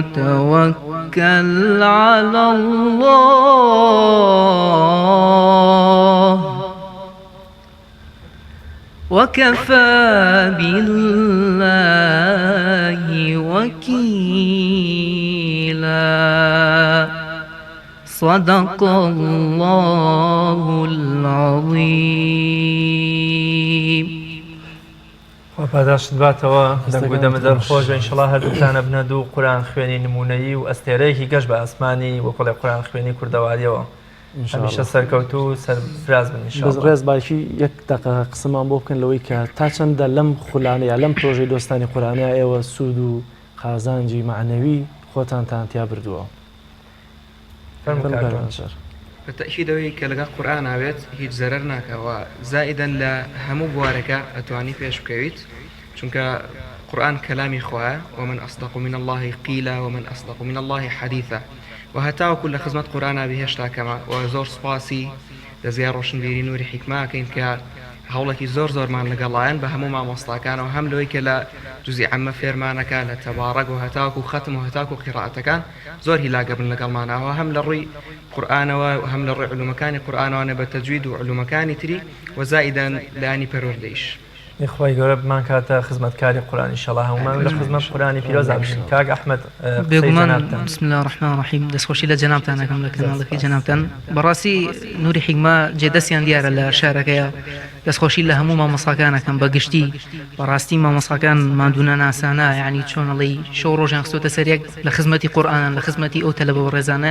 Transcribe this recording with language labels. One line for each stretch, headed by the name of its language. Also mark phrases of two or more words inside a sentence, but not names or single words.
Arabic: وتوكل على الله وكفى بالله وكيلا صدق الله العظيم
Central Kurdish: و پاداشت باتەوە دەنگ و دەمەدەر خۆش ئینشەڵا هەردووتانە بنە دوو قورآن خوێنی نمونەیی و ئەستێرەیەکی گەشت بە ئاسمانی وەکڵێ قورآن خوێنی کوردەواریەوە هەمیشە سەرکەوتو و سەرفراز بن ئینشەڵا. ڕێز باشی یەک دقیقە قسەمان بۆ بکەن لەوەی کە تا چەندە لەم خولانە یا لەم پرۆژەی دۆستانی قورئانیا ئێوە سوود و قازانجی معنەوی خۆتانتان تیا بردووە. بەتەئکیدەوەی کە لەگەڵ قورئان ئاوێت هیچ زەرەر ناکەوە زائیدەن لە هەموو بوارەکە ئەتوانی پێش بکەویت چونکە قورئان کەلامی خوایە
Arabic: ومن أصدق من الله قیلا ومن أصدق من الله حدیثا
Central Kurdish: و هەتاوەکو لە خزمەت قورئانە بهێشتا کەمە و زۆر سوپاسی دەزیای ڕۆشنبیری نووری حیکماکەین کە هەوڵێکی زۆرمان لەگەڵایەن بە هەموو مامۆستاکانەوە هەم لەوەی کە لە جوزی عەمە فێرمانەکە لە تەبارەک و هەتاک و ختم و هەتاک و قیرائەتەکان زۆر هیلاگە بن لەگەڵمانەوە هەم لە ڕووی قورئانەوە و هەم لە ڕووی علومەکانی قورئانەوە بە تەجوید و علومەکانی تری وەزائیدەن لایانی پەروەردەیش. خۆی گەورە بمان کاتە خزمەتکاری قورئان ئینشاءڵڵا هەمومان لە خزمەت قورئانی پیرۆزا بشین. کاک ئەحمەد بێگومان
Arabic: بسم الله الرحمن الرحیم
Central Kurdish: دەستخۆشی لە جەنابتان دەکەم لە کەناڵەکەی جەنابتان. بەڕاستی نوری حیکمە جێدەستیان دیارە لە شارەکەیە دەستخۆشی لە هەموو مامۆستاکانەکەم بەگشتی بەڕاستی مامۆستاکان مادوونە ناسانە یعنی چۆنەڵی شەو ڕۆژیان خستۆتە سەرێک لە خزمەتی قورئانن لە خزمەتی ئەو تەلەبە و ڕێزانیان.